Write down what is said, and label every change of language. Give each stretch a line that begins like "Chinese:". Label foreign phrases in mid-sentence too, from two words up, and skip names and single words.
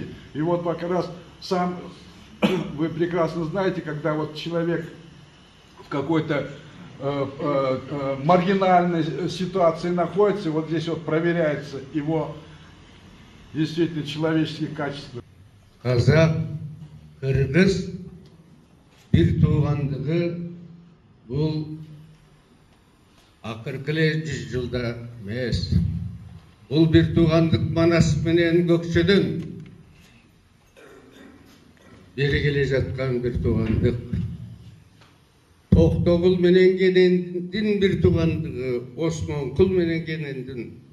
Russian: И вот как раз сам, вы прекрасно знаете, когда вот человек в какой-то маргинальной ситуации находится, вот здесь вот проверяется его действительно человеческие качества.
Kyrgyz: Қазақ, қырғыз бір туғандығы бұл акыркы 100 жылда эмес. Бул бир туугандык Манас менен Көкчөдөн бери келе жаткан бир туугандык. Токтогул менен Кенендин бир туугандыгы, Осмон Кул менен Кенендин.